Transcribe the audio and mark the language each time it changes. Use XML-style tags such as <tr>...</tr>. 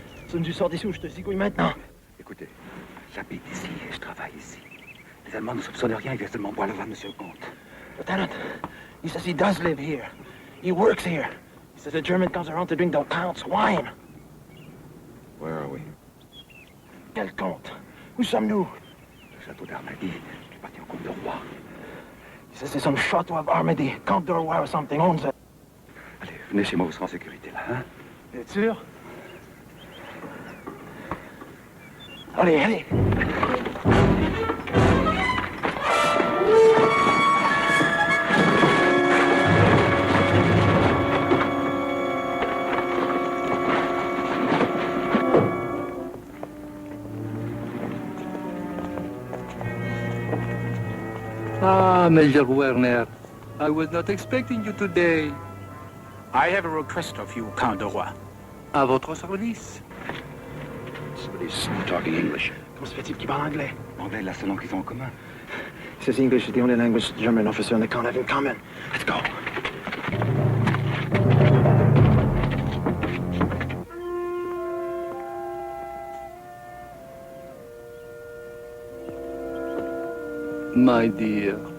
<fr>Si tu sors d'ici ou je te zigouille maintenant. Écoutez, j'habite ici et je travaille ici. Les Allemands ne soupçonnent rien, ils viennent seulement boire le vin, monsieur le comte.</fr> <en>Lieutenant, he says he does live here. He works here. He says the German comes around to drink the Count's wine. Where are we?</en> <fr>Quel comte? Où sommes-nous? Le château d'Armady, qui appartient au comte de Roy.</fr> <en>He says there's some château of Armady, Count de Roy or something owns it.</en> <fr>Allez, venez chez moi, vous serez en sécurité là, hein? T'es sûr? Allez, allez.</fr> <en>Major Werner. I was not expecting you today. I have a request of you, Count de Roy.</en> <fr>À votre service.</fr> <en>Somebody's talking English.</en> <fr>Comment se fait-il qu'il parle anglais? L'anglais est la seule langue qu'ils ont en commun.</fr> <en>He says English is the only language the German officer and the count have in common. Let's go. My dear.</en>